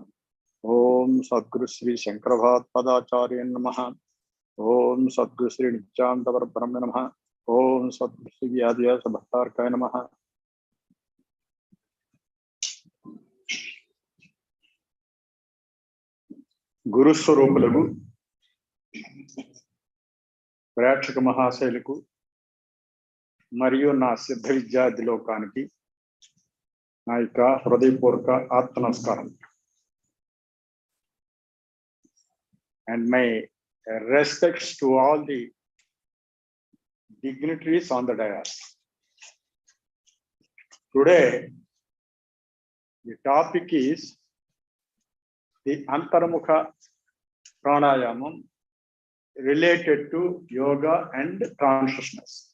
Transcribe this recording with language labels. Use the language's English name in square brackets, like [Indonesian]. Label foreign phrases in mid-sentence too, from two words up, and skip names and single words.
[Sanskrit] ॐ सद्गुरु श्री शंकरभट पादाचार्य नमः. ॐ सद्गुरु श्री नित्यानन्द परब्रह्म नमः. ॐ सद्गुरु श्री विद्या सभतर्काय नमः. [Telugu] గురు స్వరూపులకు ప్రేక్షక మహాశైలకు మరియు నా సిద్ధ విద్యార్థి లోకానికి నా యొక్క హృదయపూర్వక ఆత్మ నమస్కారం. [English] And my respects to all the dignitaries on the dais. Today, the topic is the Antarmukha Pranayama related to yoga and consciousness.